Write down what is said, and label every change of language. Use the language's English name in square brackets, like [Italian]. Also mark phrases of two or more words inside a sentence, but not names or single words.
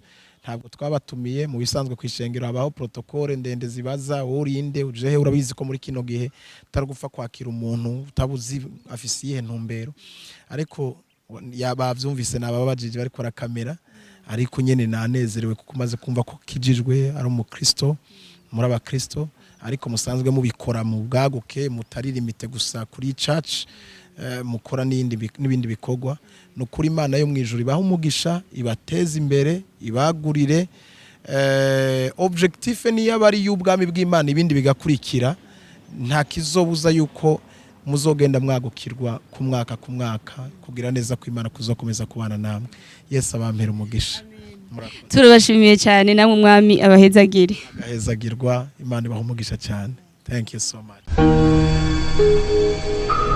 [Rundi] Ntabwo twabatumiye mu bisanzwe kwishengero, habaho protocole ndende zibaza urinde ujehe, urabizi ko muri kino gihe taragupfa kwakira umuntu utabuzi afise iyihe ntumbero, ariko yabavyumvise nababajije bari kora kamera, ariko nyene nanezerewe kuko maze kumva ko kijijwe ari umukristo, muri abakristo, ariko musanzwe mubikora mu bwaguke, mutaririmite gusa kuri church, mukora n'ibindi bikorwa. Nukuri Imana yo mwijuru ibaha umugisha, ibateza imbere, ibagurire. Objectif ni yabari y'ubwami bw'Imana, ibindi bigakurikira. Nta kizobuza yuko muzogenda mwagukirwa ku mwaka kugira neza ko Imana kuzokomeza kubana namwe. Yesu abampera umugisha. Turabashimiye cyane, namwe umwami abahezagire. Agahezagirwa, Imana ibaha umugisha cyane. [English] Thank you so much.